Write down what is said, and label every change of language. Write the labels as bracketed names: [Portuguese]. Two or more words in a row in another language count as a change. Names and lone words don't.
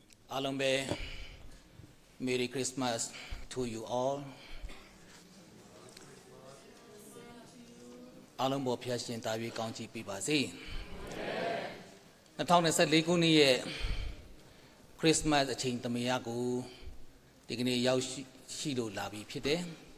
[Burmese] အားလုံးပဲ [English] Merry Christmas to you all [Burmese] အားလုံးပေါ်ဖျားရှင်တာ၍ကောင်းချီးပေးပါစေ2024ခုနှစ်ရဲ့ Christmas အချိန်သမယကိုဒီကနေ့ရောက်ရှိလို့လာပြီဖြစ်တယ်